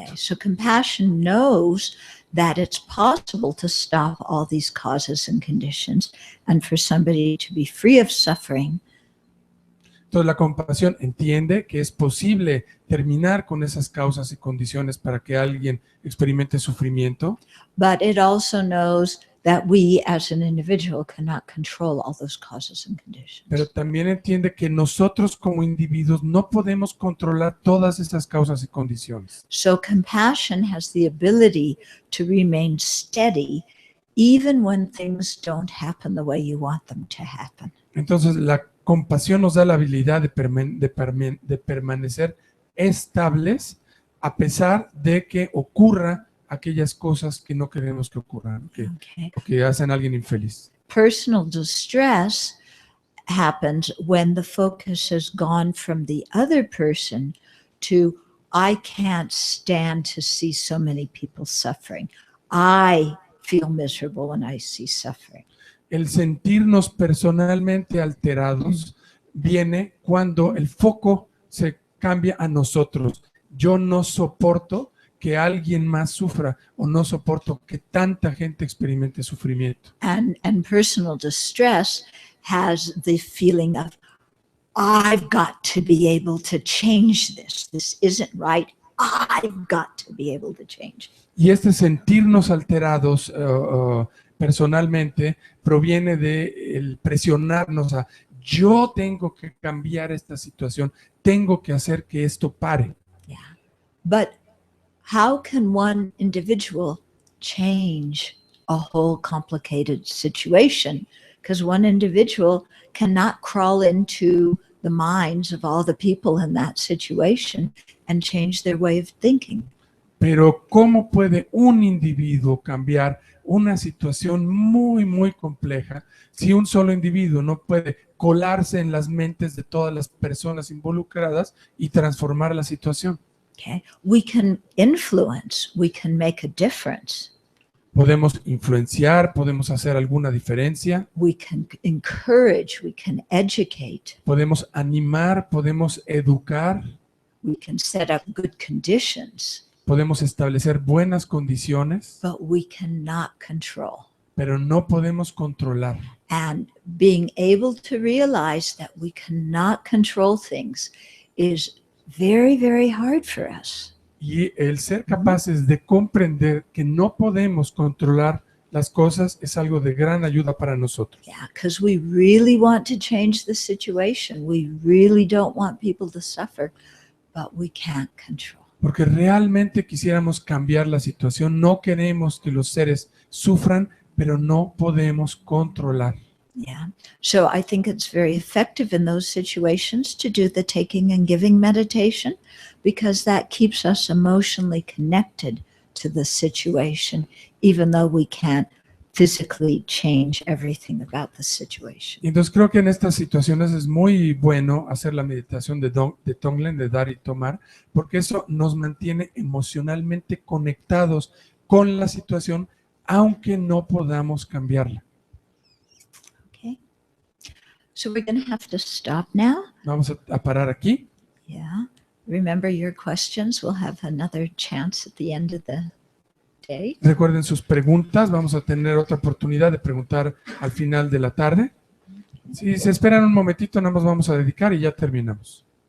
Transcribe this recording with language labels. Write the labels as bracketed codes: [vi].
[en] Okay, so compassion knows that it's possible to stop all these causes and conditions and for somebody to be free of suffering. [es] Entonces la compasión entiende que es posible terminar con esas causas y condiciones para que alguien experimente sufrimiento. [en] But it also knows that we as an individual cannot control all those causes and conditions. [es] Pero también entiende que nosotros como individuos no podemos controlar todas esas causas y condiciones. [en] So compassion has the ability to remain steady even when things don't happen the way you want them to happen. [es] Entonces la compasión nos da la habilidad de permanecer estables a pesar de que ocurra aquellas cosas que no queremos que ocurran, que hacen a alguien infeliz. [en] Personal distress happens when the focus has gone from the other person to, I can't stand to see so many people suffering. I feel miserable when I see suffering. [es] El sentirnos personalmente alterados viene cuando el foco se cambia a nosotros. Yo no soporto que alguien más sufra o no soporto que tanta gente experimente sufrimiento. [en] And personal distress has the feeling of, I've got to be able to change this. This isn't right. I've got to be able to change. [es] Y este sentirnos alterados personalmente proviene de el presionarnos a yo tengo que cambiar esta situación, tengo que hacer que esto pare. [en] Yeah. But how can one individual change a whole complicated situation? Because one individual cannot crawl into the minds of all the people in that situation and change their way of thinking. [es] Pero ¿cómo puede un individuo cambiar una situación muy, muy compleja si un solo individuo no puede colarse en las mentes de todas las personas involucradas y transformar la situación? [en] Okay. We can influence, we can make a difference. [es] Podemos influenciar, podemos hacer alguna diferencia, [en] We can encourage, we can educate, [es] podemos animar, podemos educar, [en] we can set up good conditions, [es] podemos establecer buenas condiciones, [en] but we cannot control. [es] pero no podemos controlar. [en] And being able to realize that we cannot control things is very, very hard for us. [es] Y el ser capaces de comprender que no podemos controlar las cosas es algo de gran ayuda para nosotros. [en] Yeah, because we really want to change the situation. We really don't want people to suffer, but we can't control. [es] porque realmente quisiéramos cambiar la situación. No queremos que los seres sufran, pero no podemos controlar. [en] Yeah. So I think it's very effective in those situations to do the taking and giving meditation, because that keeps us emotionally connected to the situation, even though we can't physically change everything about the situation. [es] Y entonces creo que en estas situaciones es muy bueno hacer la meditación de Tonglen, de dar y tomar, porque eso nos mantiene emocionalmente conectados con la situación, aunque no podamos cambiarla. [en] Okay. So we're going to have to stop now. [es] Vamos a parar aquí. [en] Yeah. Remember your questions. We'll have another chance at the end of the day. [es] Recuerden sus preguntas, vamos a tener otra oportunidad de preguntar al final de la tarde. Si se esperan un momentito, nada más vamos a dedicar y ya terminamos.